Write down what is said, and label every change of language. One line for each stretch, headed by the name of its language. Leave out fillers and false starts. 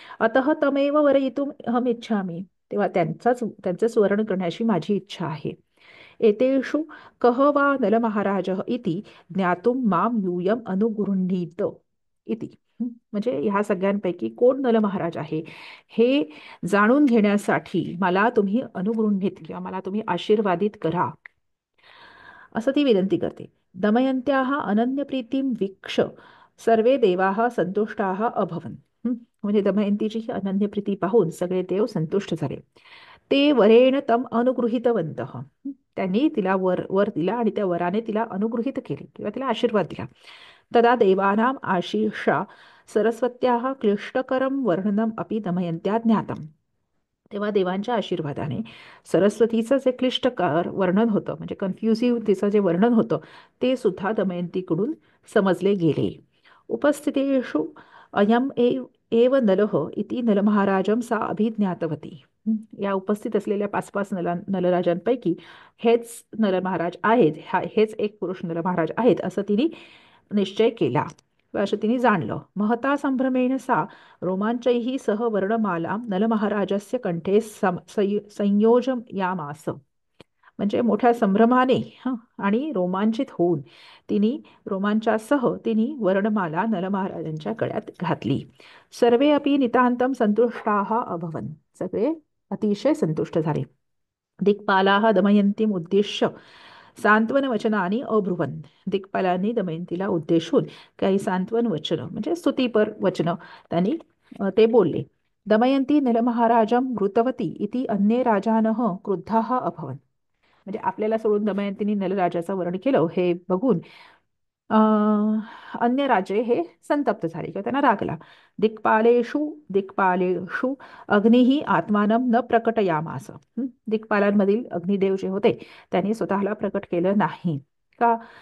Sanskrit: अतः तमेव वरयितुम अहम इच्छामि.
Marathi: तेव्हा त्यांचं स्मरण करण्याची माझी इच्छा आहे.
Sanskrit: एतेषु कः वा नलमहाराजः इति ज्ञातुं मां यूयम् अनुगृह्णीत इति.
Marathi: म्हणजे ह्या सगळ्यांपैकी कोण नलमहाराज आहे हे जाणून घेण्यासाठी मला तुम्ही अनुगृहीत किंवा मला तुम्ही आशीर्वादित करा, असं ती विनंती करते.
Sanskrit: दमयंत्याः अनन्यप्रीतीं वीक्ष सर्वे देवाः संतुष्टाः अभवन्.
Marathi: म्हणजे दमयंतीची ही अनन्यप्रीती पाहून सगळे देव संतुष्ट झाले.
Sanskrit: ते वरेण तम अनुगृहीतवन्तः.
Marathi: त्यांनी तिला वर दिला आणि त्या वराने तिला अनुगृहीत केले किंवा तिला आशीर्वाद दिला.
Sanskrit: तदा देवानां आशीषा सरस्वत्याः क्लिष्टकरं वर्णनम अपि दमयंत्या ज्ञातम.
Marathi: तेव्हा देवांच्या आशीर्वादाने सरस्वतीचं जे क्लिष्टकार वर्णन होतं म्हणजे कन्फ्युजिव्ह तिचं जे वर्णन होतं ते सुद्धा दमयंतीकडून समजले गेले.
Sanskrit: उपस्थितेषु अयम एव नलः इति नलमहाराजं सा अभिज्ञातवती.
Marathi: या उपस्थित असलेल्या पाच पाच नलराजांपैकी हेच नलमहाराज आहेत, हेच एक पुरुष नलमहाराज आहेत असं तिने निश्चय केला, असं तिने जाणलं.
Sanskrit: महता संभ्रमेण सा रोमांचैः सह वर्णमालां नलमहाराजस्य कंठे संयोजयामास.
Marathi: म्हणजे मोठ्या संभ्रमाने आणि रोमांचित होऊन तिने वर्णमाला नलमहाराजांच्या गळ्यात घातली.
Sanskrit: सर्वे अपि नितांतं संतुष्टाः अभवन्.
Marathi: सगळे अतिशय संतुष्ट झाले.
Sanskrit: दिक्पालाः दमयन्तीम् उद्दिश्य सांत्वन वचनानी अब्रुवन्.
Marathi: दिक्पालांनी दमयंतीला उद्देशून काही सांत्वन वचन म्हणजे स्तुतीपर वचन त्यांनी ते बोलले.
Sanskrit: दमयंती नलमहाराजं मृतवती इति अन्ये राजानः क्रुद्धाः अभवन्.
Marathi: म्हणजे आपल्याला सोडून दमयंतीने नलराजाचं वर्ण केलं हे बघून अन्य राजे हे संतप्त झाले किंवा त्यांना रागला.
Sanskrit: दिक्पालेषु दिक्पालेषु अग्निही आत्मानं न प्रकटयामास.
Marathi: दिक्पालांमधील अग्निदेव जे होते त्यांनी स्वतःला प्रकट केलं नाही का.